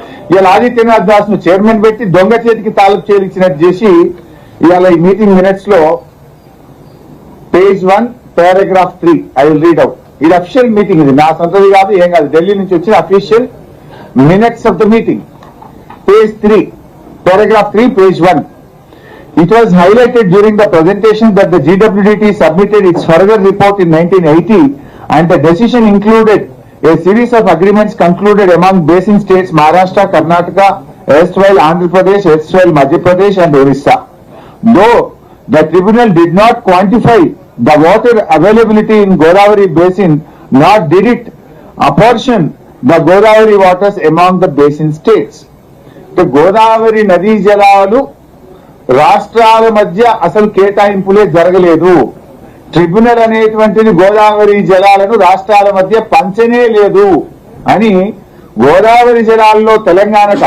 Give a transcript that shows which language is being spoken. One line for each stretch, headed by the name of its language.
Telugu: ఇవాళ ఆదిత్యనాథ్ దాస్ ను చైర్మన్ పెట్టి దొంగ చేతికి తాలూకు చేయించినట్టు చేసి ఇవాళ ఈ మీటింగ్ మినిట్స్ లో page 1 paragraph 3
English: I will read out.
Telugu: ఇది అఫీషియల్ మీటింగ్, ఇది నా సొంతది కాదు, ఏం కాదు, ఢిల్లీ నుంచి వచ్చిన
English: Official minutes of the meeting. Page 3 paragraph 3 page 1. It was highlighted during the presentation that the GWDT submitted its further report in 1980 and the decision included a series of agreements concluded among basin states Maharashtra, Karnataka, erstwhile Andhra Pradesh, erstwhile Madhya Pradesh and Orissa. Though the tribunal did not quantify the water availability in Godavari basin, nor did it apportion the Godavari waters among the basin states.
Telugu: Godavari నదీ జలాలు రాష్ట్రాల మధ్య అసలు కేటాయింపులే జరగలేదు. Tribunal అనేటువంటిది గోదావరి జలాలను రాష్ట్రాల మధ్య పంచనే లేదు అని గోదావరి జలాల్లో తెలంగాణకు